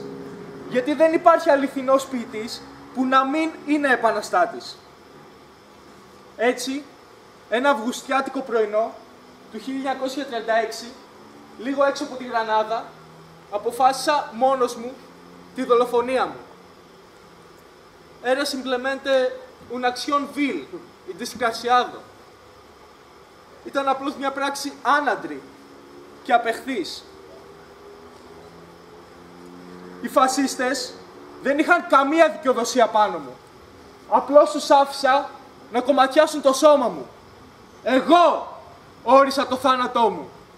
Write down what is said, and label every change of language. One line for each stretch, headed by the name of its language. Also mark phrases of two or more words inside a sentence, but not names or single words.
Greek: Γιατί δεν υπάρχει αληθινός ποιητής που να μην είναι επαναστάτης. Έτσι, ένα αυγουστιάτικο πρωινό του 1936, λίγο έξω από τη Γρανάδα, αποφάσισα μόνος μου τη δολοφονία μου.
Spanish: Era simplemente una acción vil y desgraciado.
Greek: Ήταν απλώς μια πράξη άναντρη και απεχθής. Οι φασίστες δεν είχαν καμία δικαιοδοσία πάνω μου. Απλώς τους άφησα να κομματιάσουν το σώμα μου. Εγώ όρισα το θάνατό μου.